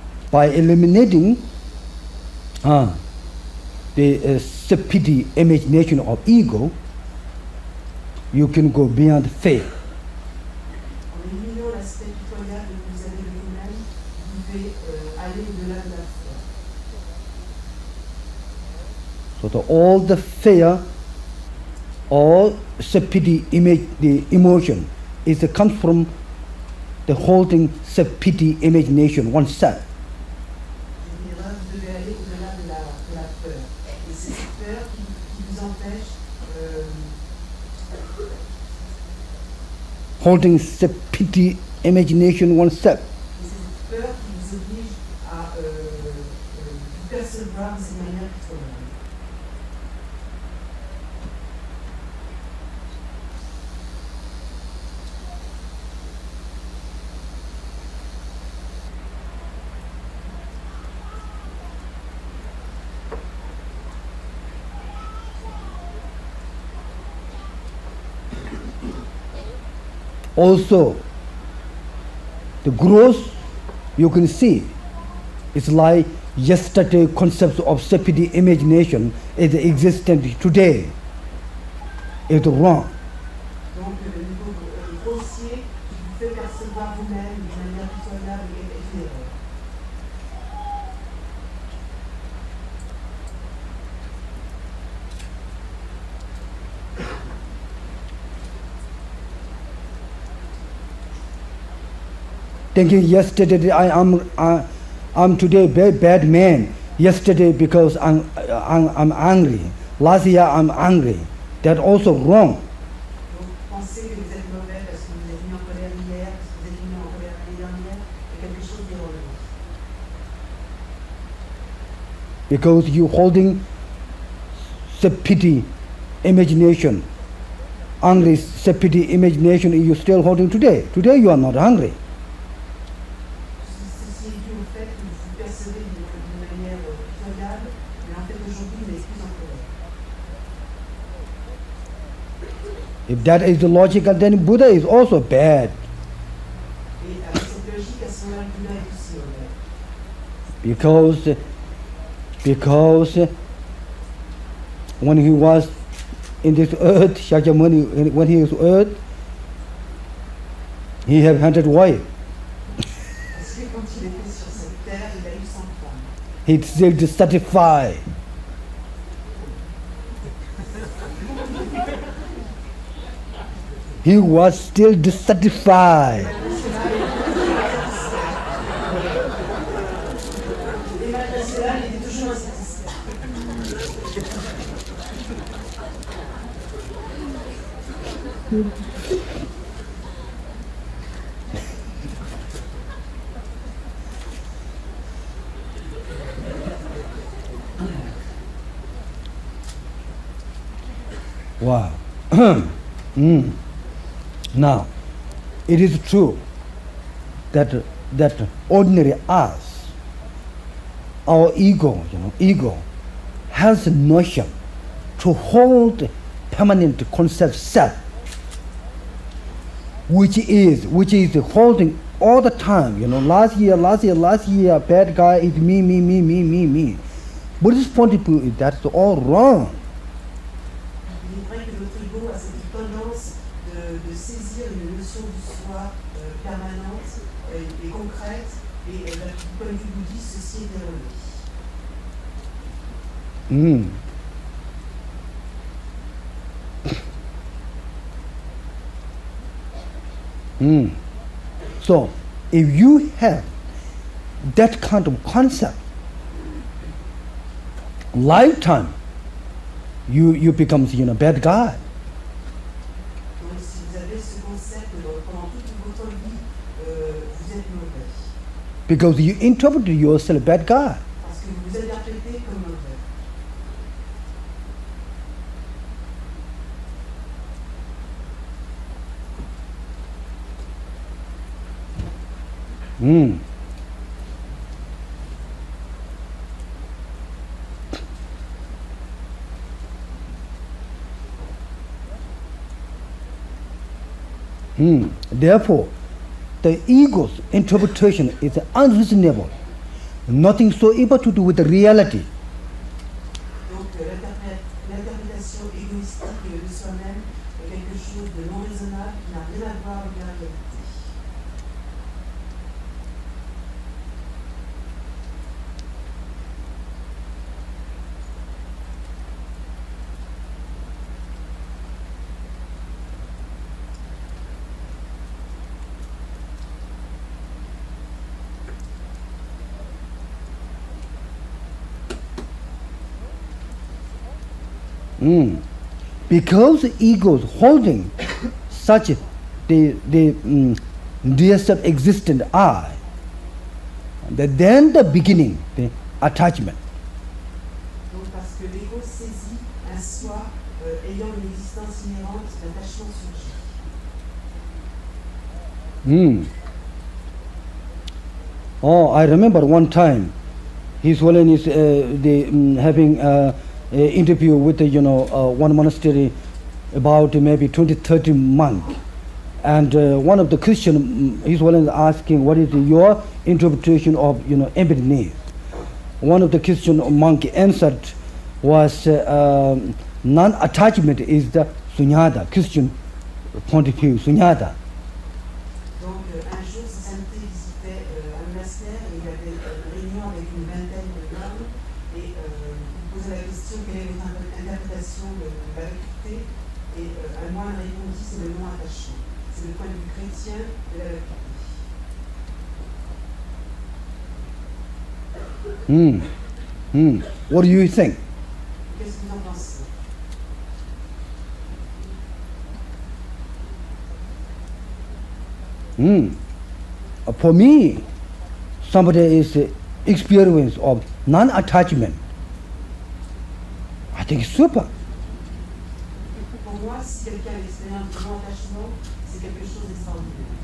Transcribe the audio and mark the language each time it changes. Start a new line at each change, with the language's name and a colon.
English: By eliminating the self-pity imagination of ego, you can go beyond faith.
French: En éliminant l'aspect pitoyable que vous avez de vous-même, vous pouvez aller au-delà de la foi.
English: So all the fear, all self-pity the emotion, comes from the holding self-pity imagination oneself.
French: Vous devez aller au-delà de la peur. Et c'est cette peur qui vous empêche
English: Holding self-pity imagination oneself.
French: et c'est cette peur qui vous oblige à vous percevoir de cette manière pitoyable.
English: Also, the growth you can see is like yesterday concepts of self-pity imagination is existent today. It's wrong.
French: Donc le niveau grossier qui vous fait percevoir vous-même de manière pitoyable est une erreur.
English: thinking yesterday I'm today bad man. Yesterday because I'm angry. Last year I'm angry. That's also wrong.
French: Donc, pensez que vous êtes mauvais parce que vous êtes mis en colère hier, parce que vous êtes mis en colère l'année dernière, et quelque chose d'irrelevant.
English: Because you holding self-pity, imagination. Angry, self-pity, imagination you still holding today. Today you are not hungry.
French: Ceci est dû au fait que vous percevez d'une manière pitoyable, mais en fait aujourd'hui vous n'êtes plus en colère.
English: If that is the logical, then Buddha is also bad.
French: Et avec cette logique, à ce moment-là, le Bouddha est aussi mauvais.
English: Because when he was in this earth, Shakyamuni, when he was earth, he had 100 wives.
French: Parce que quand il était sur cette terre, il a eu 100 femmes.
English: He's still dissatisfied. He was still dissatisfied.
French: Et malgré cela, il était toujours insatisfait.
English: Wow. Now, it is true that ordinary us, our ego, has a notion to hold permanent concept self, which is holding all the time. Last year, bad guy is me. Buddhist point of view, that's all wrong.
French: Il est vrai que notre ego a cette tendance de saisir une notion du soi permanente et concrète, et du point de vue bouddhiste, ceci est erroné.
English: So, if you have that kind of concept, lifetime, you become bad guy.
French: Donc si vous avez ce concept pendant toute votre vie, vous êtes mauvais.
English: Because you interpret yourself bad guy.
French: Parce que vous vous interprétez comme mauvais.
English: Therefore, the ego's interpretation is unreasonable. Nothing so able to do with the reality.
French: Donc l'interprétation égoïstique de soi-même est quelque chose de non raisonnable qui n'a rien à voir avec la réalité.
English: Because the ego is holding such the dear self-existent I, then the beginning, the attachment.
French: Donc parce que l'ego saisit un soi ayant une existence inhérente, l'attachement surgit.
English: Oh, I remember one time, His Holiness having an interview with one monastery about maybe 20-30 monks, and one of the Christian, His Holiness asking, what is your interpretation of emptiness? One of the Christian monk answered was non-attachment is the sunyata, Christian point of view, sunyata.
French: Donc un jour, sa sainteté visitait un monastère et il y avait une réunion avec une vingtaine de femmes et il posait la question quelle est votre interprétation de la vacuité et un moine répondit c'est le non-attachement. C'est le point de vue chrétien de la vacuité.
English: What do you think?
French: Qu'est-ce que vous en pensez?
English: For me, somebody is experience of non-attachment. I think it's super.
French: Pour moi, si quelqu'un a l'expérience de non-attachement, c'est quelque chose d'extraordinaire.